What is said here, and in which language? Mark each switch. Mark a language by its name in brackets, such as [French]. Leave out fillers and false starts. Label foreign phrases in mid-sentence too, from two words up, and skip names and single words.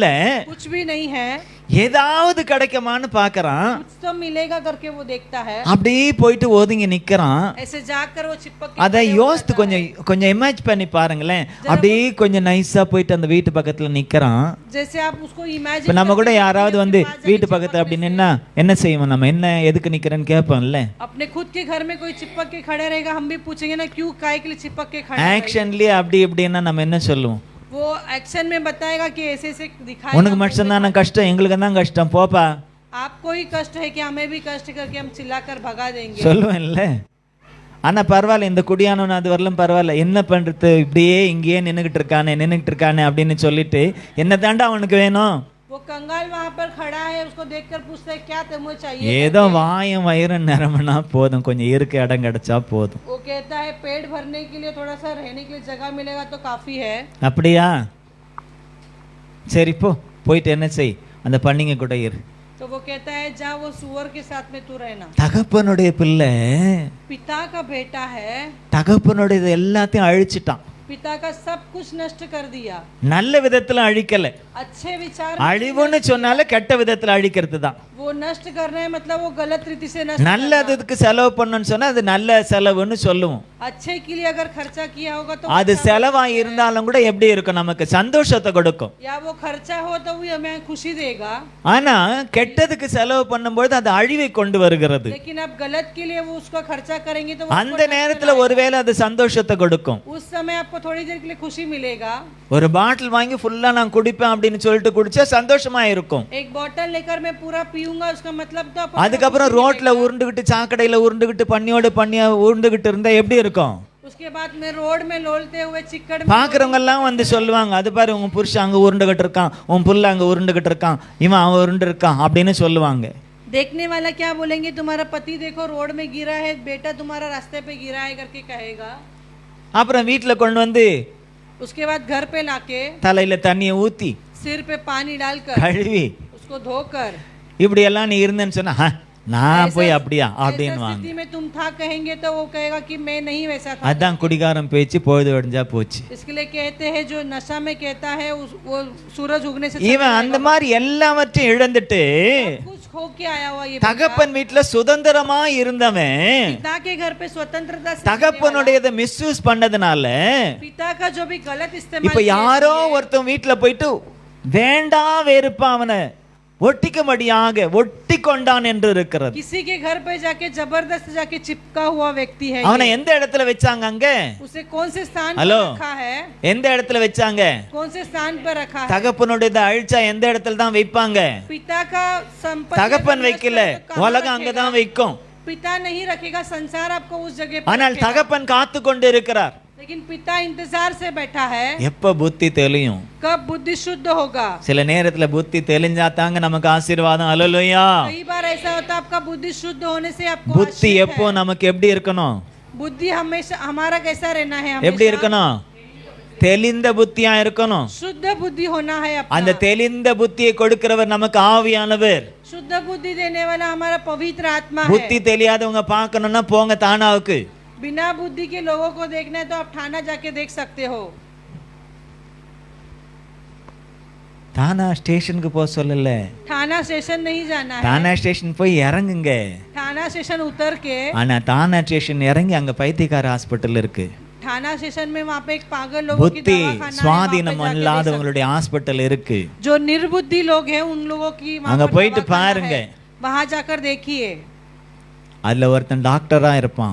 [Hindi] कुछ भी नहीं है, [Tamil] ஏதாவது கிடைக்குமான்னு பாக்குறான். [Hindi] कुछ तो मिलेगा करके वो देखता है, [Tamil] அப்படியே போயிட்டு ஒதுங்கி நிக்கிறான். [Hindi] ऐसे जाकर वो चिपक के [Tamil] அதை யோசித்து கொஞ்சம் கொஞ்சம் இமேஜ் பண்ணி பாருங்களேன். அப்படியே கொஞ்சம் நைஸா போயிட்டு அந்த வீட்டு பக்கத்துல நிக்கிறான். [Hindi] जैसे आप उसको इमेजिन [Tamil] இப்ப நம்ம கூட யாராவது வந்து வீட்டு பக்கத்துல அப்படி நின்னா என்ன செய்வோம், நம்ம என்ன எதுக்கு நிக்கிறேன்னு கேட்போம்ல. [Hindi] अपने खुद के घर में कोई चिपक के खड़े रहेगा, हम भी पूछेंगे ना क्यों काय के लिए चिपक के खड़े। [Tamil] ஆக்ஷன்லயே அப்படி இப்படின்னா நம்ம என்ன சொல்லுவோம்? [Hindi] वो एक्शन में बताएगा कि ऐसे ऐसे दिखाएगा। [Tamil] உனக்கு மட்டும் தானே கஷ்டம், எங்களுக்கு தான் கஷ்டம், போப்பா [Hindi] आपको ही कष्ट है कि हमें भी कष्ट करके हम चिल्लाकर भगा देंगे [Tamil] சொல்லுவேன்ல. ஆனா பரவாயில்ல, இந்த குடியானவன் அது வரலும் பரவாயில்ல, என்ன பண்றது இப்படியே இங்கேயே நின்னுகிட்டு இருக்கானே அப்படின்னு சொல்லிட்டு என்ன தாண்டா அவனுக்கு வேணும். [Hindi] वो कंगाल वहाँ पर खड़ा है, उसको देखकर पूछता है क्या तुम्हें चाहिए। [Tamil] ஏதோ வாயம் வயிறு நிரம்பினா போதும், கொஞ்சம் இருக்க இடம் கிடைச்சா போதும். [Hindi] वो कहता है पेट भरने के लिए थोड़ा सा रहने के लिए जगह मिलेगा तो काफी है। [Tamil] அப்படியா, சரி போயிட்டு என்ன செய், அந்த பண்ணிங்க கூட இரு. [Hindi] तो वो कहता है जा वो सुअर के साथ में तू रहना। [Tamil] தகப்பனுடைய பிள்ளை [Hindi] पिता का बेटा है, [Tamil] தகப்பனுடைய எல்லாத்தையும் அழிச்சிட்டான். [Hindi] पिता का सब कुछ नष्ट कर दिया। [Tamil] நல்ல விதத்துல அழிக்கல. [Hindi] अच्छे विचार [Tamil] அழிவுன்னு சொன்னாலே கெட்ட விதத்துல அழிக்கிறது தான். [Hindi] वो नष्ट करना है मतलब वो गलत रीति से नष्ट। [Tamil] நல்லதுக்கு செலவு பண்ணணும்னு சொன்னா அது நல்ல செலவுன்னு சொல்லுவோம். [Hindi] अच्छे के लिए अगर खर्चा किया होगा तो [Tamil] அது செலவா இருந்தாலும் கூட எப்படி இருக்கும், நமக்கு சந்தோஷத்தை கொடுக்கும். [Hindi] या वो खर्चा हो तो वो हमें खुशी देगा। [Tamil] ஆனா கெட்டதுக்கு செலவு பண்ணும்போது அது அழிவை கொண்டு வருகிறது. [Hindi] लेकिन अब गलत के लिए वो उसका खर्चा करेंगे तो [Tamil] அந்த நேரத்துல ஒருவேளை அது சந்தோஷத்தை கொடுக்கும். [Hindi] उस समय आपको थोड़ी देर के लिए खुशी मिलेगा। [Tamil] ஒரு பாட்டில் வாங்கி ஃபுல்லா நான் குடிப்பேன் அப்படின்னு சொல்லிட்டு குடிச்சா சந்தோஷமா இருக்கும். [Hindi] एक बोतल लेकर मैं पूरा पीऊंगा उसका मतलब तो [Tamil] அதுக்கப்புறம் ரோட்ல உருண்டுகிட்டு சாக்கடையில உருண்டுகிட்டு பண்ணியோட பண்ணியா உருண்டுகிட்டு இருந்தா எப்படி இருக்கும்? [Hindi] उसके बाद में रोड में लोलते हुए चिक्कड़ में [Tamil] பாக்குறவங்க எல்லாம் வந்து சொல்லுவாங்க, அது பாரு உங்க புருஷன் அங்க உருண்டுகிட்டு இருக்கான், உன் புள்ள அங்க உருண்டுகிட்டு இருக்கான், இவன் அவன் உருண்டு இருக்கான் அப்படின்னு சொல்லுவாங்க. [Hindi] देखने वाला क्या बोलेंगे, तुम्हारा पति देखो रोड में गिरा है, बेटा तुम्हारा रास्ते पे गिरा है करके कहेगा। [Tamil] அப்புறம் வீட்டுல கொண்டு வந்து [Hindi] उसके बाद घर पे लाके [Tamil] தலையில தண்ணியை ஊத்தி [Hindi] सिर पे पानी डालकर [Tamil] கழுவி [Hindi] उसको धोकर [Tamil] இப்படி எல்லாம் நீ இருந்தேன்னு சொன்னா நான் போய் அப்படியா அப்படின்னு வாங்க. [Hindi] स्थिति में तुम था कहेंगे तो वो कहेगा कि मैं नहीं वैसा था। [Tamil] அதான் குடிகாரம் பேச்சு பொழுது வடிஞ்சா போச்சு. [Hindi] इसके लिए कहते हैं जो नशा में कहता है वो सूरज उगने से [Tamil] இவன் அந்த மாதிரி எல்லாவற்றையும் இழந்துட்டு [Hindi] कुछ खो के आया हुआ ये [Tamil] தகப்பன் வீட்டுல சுதந்திரமா இருந்தவன் [Hindi] पिता के घर पे स्वतंत्रता से [Tamil] தகப்பனுடையதை மிஸ்யூஸ் பண்ணதுனால [Hindi] पिता का जो भी गलत इस्तेमाल [Tamil] இப்ப யாரோ ஒருத்தன் வீட்டுல போயிட்டு வேண்டா வெறுப்பா அவனை ஒட்டிக்கும்படியாக ஒட்டி கொண்டான் என்று இருக்கிறது. [Hindi] किसी के घर पे जाके जबरदस्त जाके चिपका हुआ व्यक्ति है। [Tamil] அவனை எந்த இடத்துல வச்சாங்க அங்க? [Hindi] उसे कौन से स्थान पर हेलो रखा है? [Tamil] எந்த இடத்துல வச்சாங்க? [Hindi] कौन से स्थान पर रखा है? [Tamil] தகப்பனுடையதை அழிச்சா எந்த இடத்துல தான் வைப்பாங்க? [Hindi] पिता का संपत्ति [Tamil] தகப்பன் வைக்கல, உலகம் அங்கதான் வைக்கும். [Hindi] पिता नहीं रखेगा, संसार आपको उस जगह पर [Tamil] ஆனால் தகப்பன் காத்து கொண்டு இருக்கிறார். [Hindi] लेकिन पिता इंतजार से बैठा है [Tamil] எப்ப புத்தி தெளியும்? [Hindi] कब बुद्धि शुद्ध होगा। [Tamil] சில நேரத்துல புத்தி தெளிஞ்சா தாங்க நமக்கு ஆசீர்வாதம். அல்லேலூயா. [Hindi] कई बार ऐसा होता है आपका बुद्धि शुद्ध होने से आपको [Tamil] புத்தி எப்போ நமக்கு எப்படி இருக்கணும்? [Hindi] बुद्धि हमेशा हमारा कैसा रहना है, [Tamil] எப்படி இருக்கணும்? தெளிந்த புத்தியா இருக்கணும். [Hindi] शुद्ध बुद्धि होना है अपना। [Tamil] அந்த தெளிந்த புத்தியை கொடுக்கிறவர் நமக்கு ஆவியானவர். [Hindi] शुद्ध बुद्धि देने वाला हमारा पवित्र आत्मा है। [Tamil] புத்தி தெரியாதவங்க பார்க்கணும்னா போங்க தானாவுக்கு. [Hindi] बिना बुद्धि के लोगों को देखना है तो आप थाना जाके देख सकते हो। [Tamil] தானா ஸ்டேஷனுக்கு போக சொல்லல, [Hindi] थाना स्टेशन नहीं जाना है। [Tamil] தானா ஸ்டேஷன் போய் இறங்குங்க. [Hindi] थाना स्टेशन उतर के [Tamil] ஆனா தானா ஸ்டேஷன் இறங்கி அங்க பைத்தியக்கார ஹாஸ்பிட்டல் இருக்கு. [Hindi] थाना स्टेशन में वहाँ पे एक पागल लोगों की [Tamil] புத்தி [Hindi] दवाखाना है, [Tamil] சுவாதீனம் [Hindi] वहाँ पे जाके [Tamil] இல்லாதவங்களுடைய ஹாஸ்பிட்டல் இருக்கு. [Hindi] जो निर्बुद्धि लोग हैं उन लोगों की वहाँ [Tamil] அங்க [Hindi] पर [Tamil] போயிட்டு [Hindi] दवाखाना [Tamil] பாருங்க. [Hindi] है। वहाँ जाकर देखिए, [Tamil] அதுல ஒருத்தன் டாக்டரா இருப்பான்,